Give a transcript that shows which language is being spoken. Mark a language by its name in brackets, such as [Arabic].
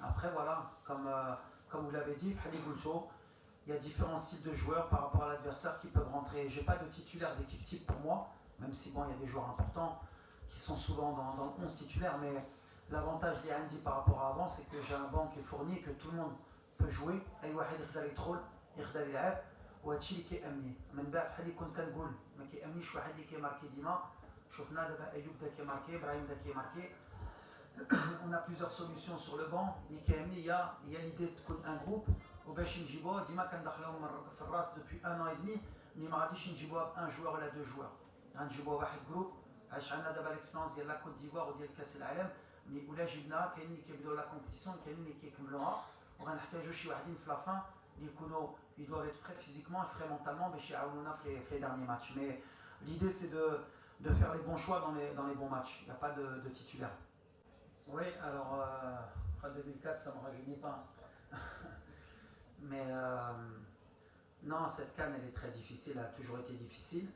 [French] Après, voilà, comme vous l'avez dit, il y a différents styles de joueurs par rapport à l'adversaire qui peuvent rentrer. Je n'ai pas de titulaire d'équipe type pour moi, même si bon, il y a des joueurs importants qui sont souvent dans le 11 titulaire, mais l'avantage des Andy par rapport à avant, c'est que j'ai un banc qui est fourni et que tout le monde peut jouer. [Arabic] أي واحد يقدر يدخل يقدر يلعب وهادشي اللي كيأمني. من بعد بحال اللي كنت كنقول ما كيأمنيش واحد اللي كيماركي ديما. شفنا دابا أيوب دا كيماركي، إبراهيم دا كيماركي. [French] On a plusieurs solutions sur le banc. [Arabic] اللي كيهمني هي l'idée تكون [French] un groupe [Arabic] وباش نجيبوه ديما كندخلهم في الراس [French] depuis 1 an et demi. [Arabic] مي ما غاديش نجيبوها بان جوار ولا دو جوار. غنجيبوها واحد جروب. علاش عندنا دابا ليكسبيرونس ديال لا كوت ديفوار وديال كاس العالم. مي ولا جبناها كاينين اللي كيبداو لا كومبيتيسيون كاينين اللي كيكملوها وغنحتاجوا شي واحدين في لافان اللي يكونوا [French] ils doivent être frais physiquement et frais mentalement [Arabic] باش يعاونونا في [French] les derniers matchs. Mais l'idée c'est de faire les bons choix dans les bons matchs. Il n'y a pas de titulaire. Oui, alors après 2004 ça ne me rajeunit pas. Mais non, cette CAN elle est très difficile, elle a toujours été difficile.